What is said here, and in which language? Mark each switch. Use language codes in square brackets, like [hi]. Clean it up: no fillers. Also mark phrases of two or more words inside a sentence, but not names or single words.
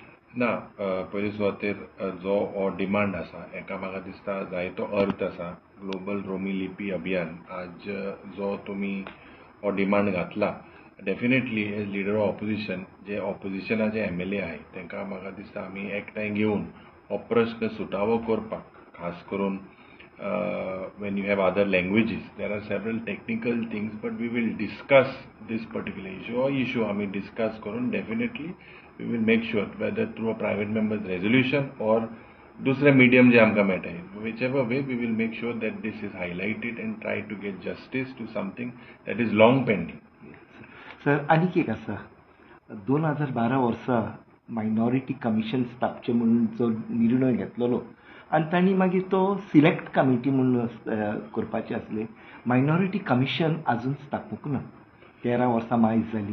[kok] ना पयले सुवातेर जो हो डिमांड आसा हेका म्हाका दिसता जायतो अर्थ आसा. ग्लोबल रोमी लिपी अभियान आज जो तुमी हो डिमांड घातला [en] definitely as leader of opposition [kok] जे ऑपोजिशनाचे MLA आहाय तांकां म्हाका दिसता आमी एकठांय घेवन हो प्रश्न सुटावो करपाक खास करून [en] when you have other languages there are several technical things but we will discuss this particular issue or issue आमी discuss करून definitely we will make sure whether through a private members resolution or [kok] दुसरे मीडियम जे आमकां मेळटाय [en] whichever way we will make sure that this is highlighted and try to get justice to something that is long pending. [kok] सर आनीक एक आसा 2012 वर्सा [en] minority commission [kok] स्थापचे म्हणून जो निर्णय घेतलेलो आनी तांणी मागीर तो [en] select committee [kok] म्हणून करपाचें आसलें. [en] minority commission [kok] आजून स्थापूंक ना, 13 वर्सां मायज जाली.